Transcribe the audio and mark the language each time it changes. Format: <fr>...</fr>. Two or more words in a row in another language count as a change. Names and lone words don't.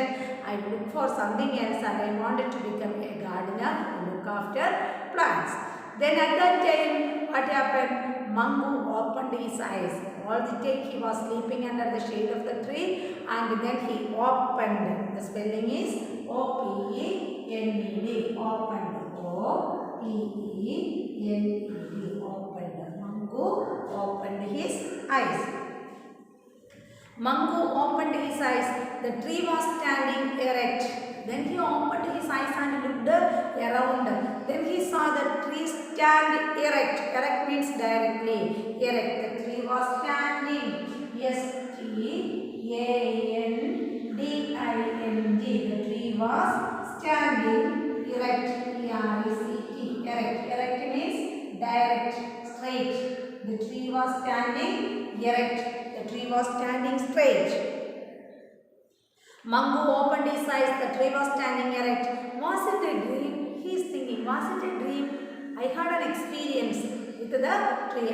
<en>I look for something else and I wanted to become a gardener to look after plants. Then at that time, what happened? Mangu opened his eyes. All the time he was sleeping under the shade of the tree, and then he opened. The spelling is O-P-E-N-E-D. Opened. O-P-E-N-E-D. Opened. Mangu opened his eyes. Mangu opened his eyes. The tree was standing erect. Then he opened his eyes and looked around. Then he saw the tree stand erect. Erect means directly. Erect. The tree was standing. S-T-A-N-D-I-N-G. The tree was standing erect. E-R-E-C-T. Erect. Erect means direct, straight. The tree was standing erect. The tree was standing straight. Mangu opened his eyes. The tree was standing erect. Was it a dream? He is thinking, was it a dream? I had an experience with the tree.</en>